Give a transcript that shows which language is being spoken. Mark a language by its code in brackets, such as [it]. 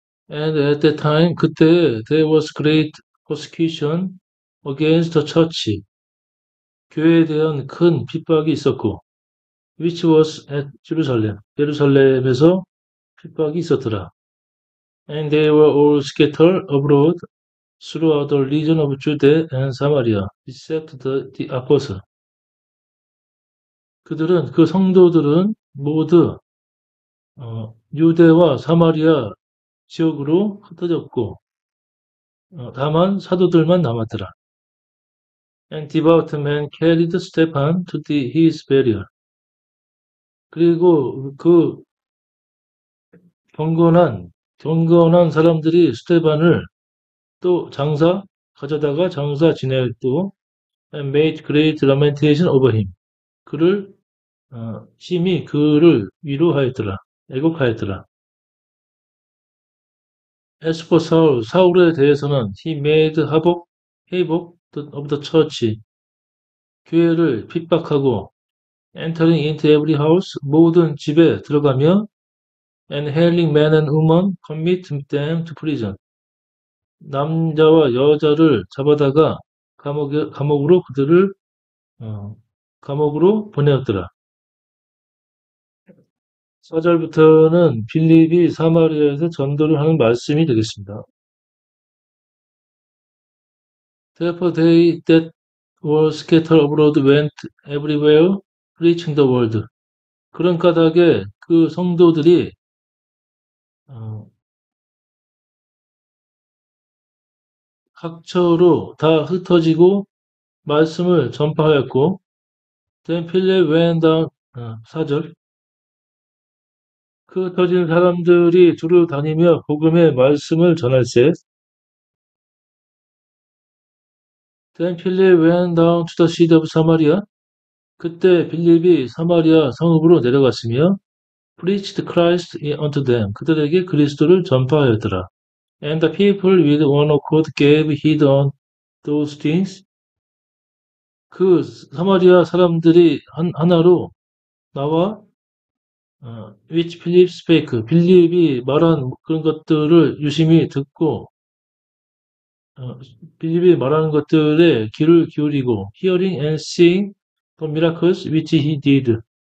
[en] And at that time, [ko] 그때 [en] there was great persecution against the church. [ko] 교회에 대한 큰 핍박이 있었고, [en] which was at Jerusalem. [ko] 예루살렘에서 핍박이 있었더라. [en] And they were all scattered abroad throughout the region of Judea and Samaria, except the apostles. [ko] 그 성도들은 모두 유대와 사마리아 지역으로 흩어졌고, 다만 사도들만 남았더라. [en] And devout men carried Stephen to his burial. [ko] 그리고 그 경건한 사람들이 스테반을 또 가져다가 장사 지냈고, [en] and made great lamentation over him. [ko] 심히 그를 위로하였더라. 애곡하였더라. [en] As for Saul, [ko] 사울에 대해서는 [en] he made havoc of the church. [ko] 교회를 핍박하고 [en] entering into every house, [ko] 모든 집에 들어가며 [en] and hailing men and women, commit them to prison. [ko] 남자와 여자를 잡아다가 감옥으로 그들을 감옥으로 보내었더라. 4절부터는 빌립이 사마리아에서 전도를 하는 말씀이 되겠습니다. [en] Therefore they that were scattered abroad went everywhere preaching the word. [ko] 그런 까닭에 그 성도들이 각처로 다 흩어지고 말씀을 전파하였고, [en] Then Philip went down, [ko] 4절. 그 흩어진 사람들이 두루 다니며 복음의 말씀을 전할세. [en] Then Philip went down to the city of Samaria. [ko] 그때 빌립이 사마리아 성읍으로 내려갔으며 [en] preached Christ unto them. [ko] 그들에게 그리스도를 전파하였더라. [en] And the people with one accord gave heed on those things. [ko] 그 사마리아 사람들이 하나로 나와 [en] which Philip spake. [ko] 빌립이 말한 그런 것들을 유심히 듣고 빌립이 말하는 것들에 귀를 기울이고 [en] hearing and seeing the miracles which he did.